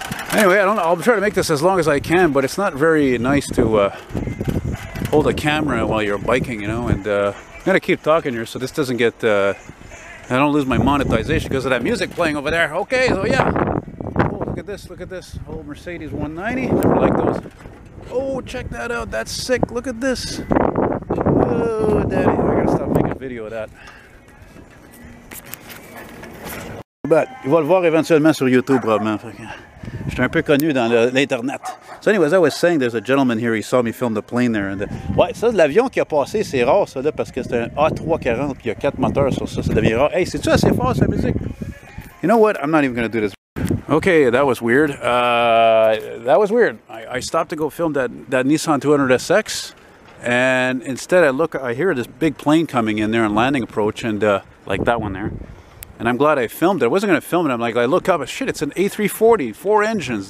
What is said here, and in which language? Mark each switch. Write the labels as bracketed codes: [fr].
[en] Anyway, I don't know, I'll try to make this as long as I can, but it's not very nice to hold a camera while you're biking, you know, and I'm gonna keep talking here so this doesn't get, I don't lose my monetization because of that music playing over there. Okay, so yeah. Oh, look at this, old Mercedes 190, never liked those. Oh, check that out, that's sick, look at this. Oh, daddy, I gotta stop making a video of that. But [fr] il va le voir éventuellement sur YouTube probablement. Je suis un peu connu dans l'internet. [en] So anyways, I was saying there's a gentleman here, he saw me film the plane there. And [fr] ouais, ça, l'avion qui a passé, c'est rare ça là, parce que c'est un A340 puis il y a 4 moteurs sur ça, ça devient rare. Hey, c'est-tu assez fort sa musique? [en] You know what? I'm not even going to do this. Okay, that was weird. I stopped to go film that Nissan 200SX, and instead I hear this big plane coming in there on landing approach, and like that one there. And I'm glad I filmed it. I wasn't going to film it. I'm like, I look up, shit, it's an A340, 4 engines.